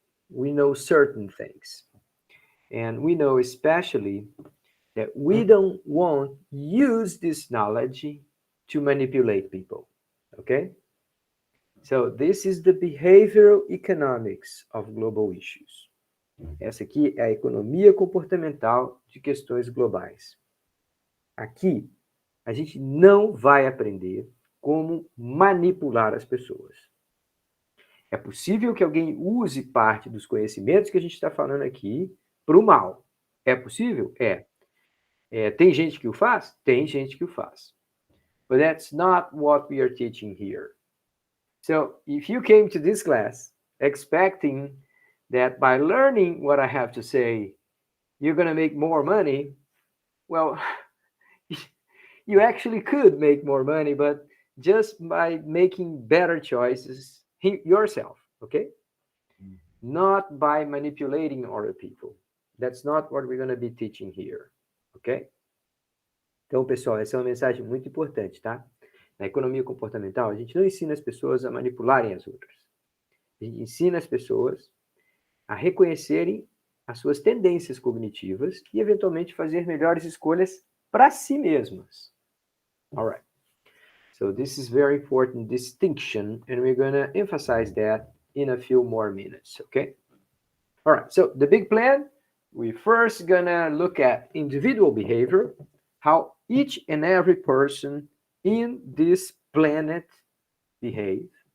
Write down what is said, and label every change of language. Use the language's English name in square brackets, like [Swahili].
[English] We know certain things. And we know especially that we don't want use this knowledge to manipulate people. Okay? So this is the behavioral economics of global issues. [Portuguese] Essa aqui é a economia comportamental de questões globais. Aqui, a gente não vai aprender como manipular as pessoas. É possível que alguém use parte dos conhecimentos que a gente está falando aqui para o mal. É possível? Tem gente que o faz? Tem gente que o faz. [English] But that's not what we are teaching here. So if you came to this class expecting that by learning what I have to say, you're going to make more money, well, you actually could make more money, but just by making better choices yourself, okay? Not by manipulating other people. That's not what we're going to be teaching here, okay? [Portuguese] Então, pessoal, essa é uma mensagem muito importante, tá? Na economia comportamental, a gente não ensina as pessoas a manipularem as outras. A gente ensina as pessoas a reconhecerem as suas tendências cognitivas e, eventualmente, fazer melhores escolhas para si mesmas. [English] All right. So this is very important distinction, and we're going to emphasize that in a few more minutes, okay? All right. So the big plan, we first going to look at individual behavior, how each and every person in this planet behave.